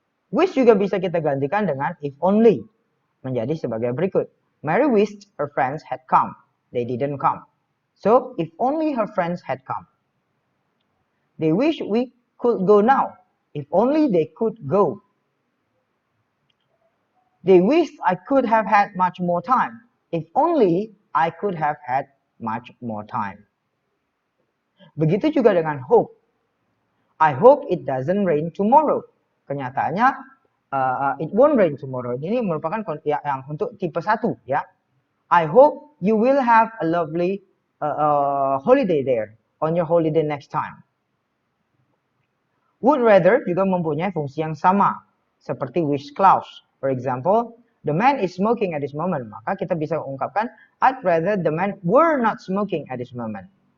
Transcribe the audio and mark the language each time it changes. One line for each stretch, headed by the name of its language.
Indonesian: Wish juga bisa kita gantikan dengan
English: if only.
Indonesian: Menjadi sebagai berikut.
English: Mary wished her friends had come. They didn't come. So, if only her friends had come. They wish we could go now. If only they could go. They wished I could have had much more time. If only I could have had much more time.
Indonesian: Begitu juga dengan hope.
English: I hope it doesn't rain tomorrow.
Indonesian: Kenyataannya,
English: it won't rain tomorrow.
Indonesian: Ini merupakan yang untuk tipe 1 ya.
English: I hope you will have a lovely holiday there on your holiday next time.
Indonesian: Would rather juga mempunyai fungsi yang sama seperti wish clause.
English: For example, the man is smoking at this moment.
Indonesian: Maka kita bisa ungkapkan
English: I'd rather the man were not smoking at this moment.